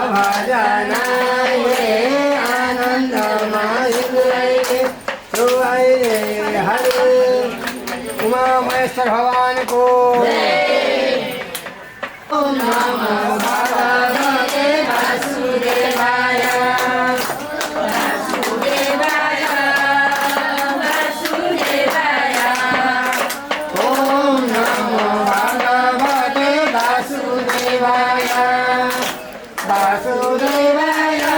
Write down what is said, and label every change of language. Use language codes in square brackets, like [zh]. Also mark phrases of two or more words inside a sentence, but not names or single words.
[ne] भजनाइले आनन्दमा छु अहिले हरि उमा महेश्वर भगवानको [sa] ओम नमो भगवते वासुदेवाय वासुदेवाय वासुदेवाय ओम नमो भगवते वासुदेवाय वासुदेवाय